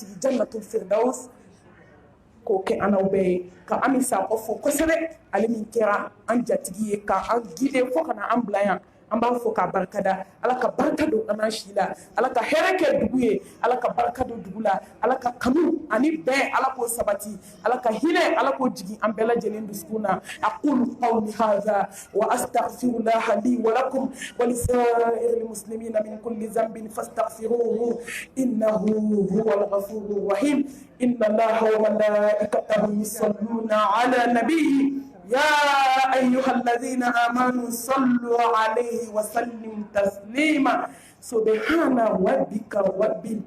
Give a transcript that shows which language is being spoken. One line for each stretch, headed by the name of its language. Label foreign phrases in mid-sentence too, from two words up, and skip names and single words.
Bambara: sigi
Arabic: جنة الفردوس
Bambara: k'o kɛ an n'aw bɛɛ ye ka Ami Sakɔ fo kosɛbɛ ale min kɛra an jatigi ye ka an guider fo ka na an bila yan an b'a fɔ k'a barikada ala ka barika don an n'an si la ala ka hɛrɛ kɛ dugu ye ala ka barika don dugu la ala ka kanu ani bɛn ala k'o sabati ala ka hinɛ ala k'o jigin an bɛɛ lajɛlen dusukun na
Arabic: أقول قولي هذا وأستغفر الله لي ولكم ولسائر المسلمين من كل ذنب فاستغفروه إنه هو الغفور الرحيم إن الله وملائكته يصلون على النبي يا أيها الذين آمنوا صلوا عليه وسلموا تسليما سبحان ربك رب